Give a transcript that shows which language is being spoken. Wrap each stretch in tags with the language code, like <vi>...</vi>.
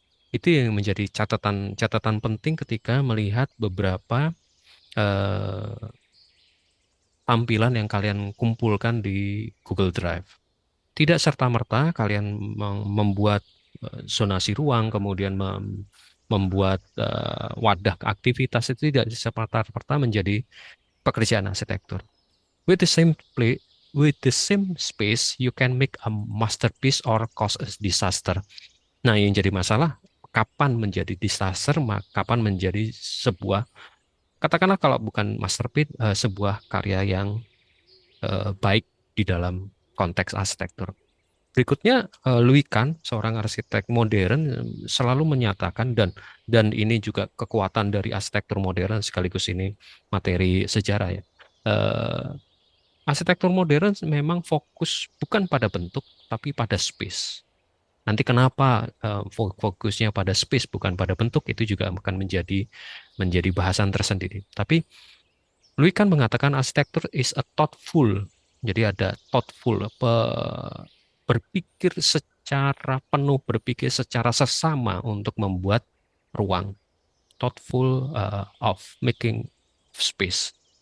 <id>Itu yang menjadi catatan penting ketika melihat beberapa eh, tampilan yang kalian kumpulkan di Google Drive. Tidak serta-merta kalian membuat zonasi ruang, kemudian membuat wadah aktivitas, itu tidak serta-merta menjadi pekerjaan arsitektur.</id> <en>With the same play, with the same space, you can make a masterpiece or cause a disaster.</en> <id>Nah, yang jadi masalah, kapan menjadi disaster, kapan menjadi sebuah, katakanlah kalau bukan masterpiece, sebuah karya yang baik di dalam konteks arsitektur. Berikutnya, Louis Kahn, seorang arsitek modern, selalu menyatakan, dan ini juga kekuatan dari arsitektur modern, sekaligus ini materi sejarah ya. Eh, Arsitektur modern memang fokus bukan pada bentuk, tapi pada space. Nanti kenapa fokusnya pada space bukan pada bentuk, itu juga akan menjadi bahasan tersendiri. Tapi Louis kan mengatakan arsitektur</id> <en>is a thoughtful.</en> <id>Jadi ada thoughtful, berpikir secara penuh, berpikir secara seksama untuk membuat ruang.</id> <en>Thoughtful of making space.</en>